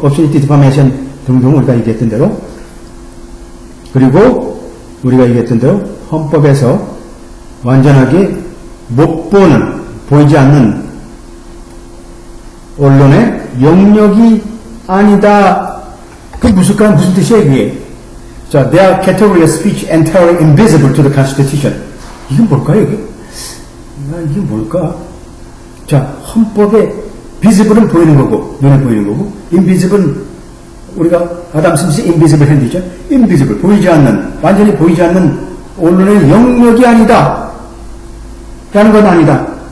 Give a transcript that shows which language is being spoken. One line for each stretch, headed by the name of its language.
Korean: obscenity, defamation 등등 우리가 얘기했던 대로. 그리고 우리가 얘기했던 대로 헌법에서 완전하게 못 보는, 보이지 않는 언론의 영역이 아니다. 그 무슨 뜻이에요, 그게? 자,
English: their category of speech entirely invisible to the Constitution.
Korean: 이게 뭘까요, 이게? 이게 뭘까? 자, 헌법에 visible은 보이는 거고, 눈에 보이는 거고, invisible은 우리가 아담 스미스 invisible 핸드죠? invisible, 보이지 않는, 완전히 보이지 않는 언론의 영역이 아니다. 라는 건 아니다.